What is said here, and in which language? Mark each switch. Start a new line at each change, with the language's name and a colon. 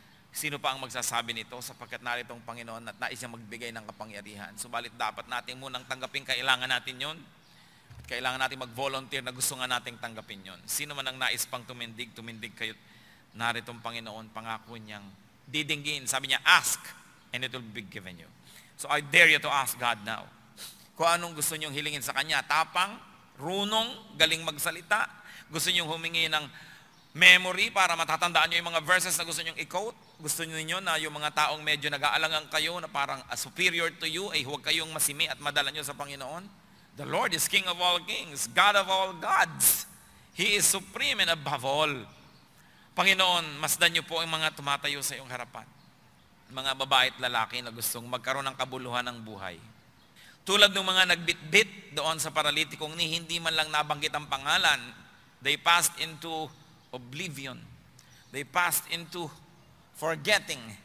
Filipino: Sino pa ang magsasabi nito sapagkat narito ang Panginoon at nais niya magbigay ng kapangyarihan. Subalit dapat natin munang tanggapin, kailangan natin yon. Kailangan natin mag-volunteer na gusto nga nating tanggapin yon. Sino man ang nais pang tumindig kayo. Narito ang Panginoon, pangako niyang didinggin. Sabi niya,
English: ask and it will be given you. So I dare you to ask God now.
Filipino: Kung anong gusto niyong hilingin sa Kanya, tapang, runong, galing magsalita, gusto niyong humingi ng memory para matatandaan niyo yung mga verses na gusto niyong i-quote, gusto niyo na yung mga taong medyo nag-aalangan kayo na parang
English: superior to you,
Filipino: ay huwag kayong masimi at madala niyo sa Panginoon.
English: The Lord is King of all kings, God of all gods. He is supreme and above all.
Filipino: Panginoon, masdan niyo po ang mga tumatayo sa iyong harapan. Mga babae at lalaki na gustong magkaroon ng kabuluhan ng buhay. Tulad ng mga nagbitbit doon sa paralitikong ni hindi man lang nabanggit ang pangalan,
English: they passed into oblivion. They passed into forgetting.